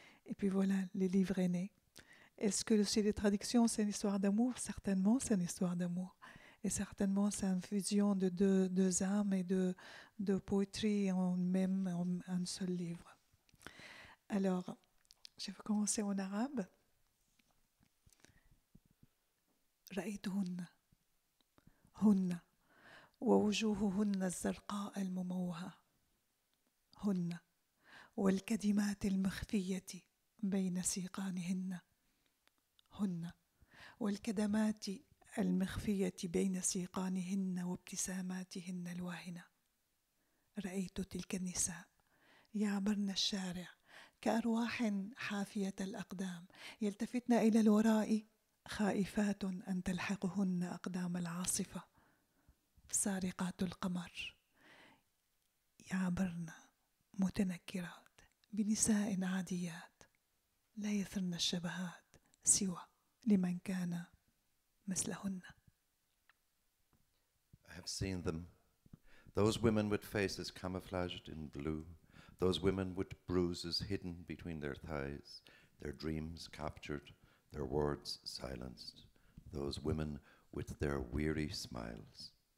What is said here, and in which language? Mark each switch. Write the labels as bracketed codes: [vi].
[fr] Et puis voilà, les livres est né. Est-ce que c'est des traductions, c'est une histoire d'amour? Certainement, c'est une histoire d'amour. Et certainement, c'est une fusion de deux âmes et de poétrie en un seul livre. Alors, je vais commencer en arabe. [ar] رأيتهن هن ووجوههن الزرقاء المموهة هن والكدمات المخفية بين سيقانهن هن والكدمات المخفية بين سيقانهن وابتساماتهن الواهنة رأيت تلك النساء يعبرن الشارع كأرواح حافية الأقدام يلتفتن إلى الوراء خائفات أن تلحقهن أقدام العاصفة سارقات القمر يعبرن متنكرات بنساء عاديات لا يثرن الشبهات سوى لمن كان مثلهن. [en] I have seen them, those women with faces camouflaged in blue, those women with bruises hidden between their thighs, their dreams captured, their words silenced, those women with their weary smiles.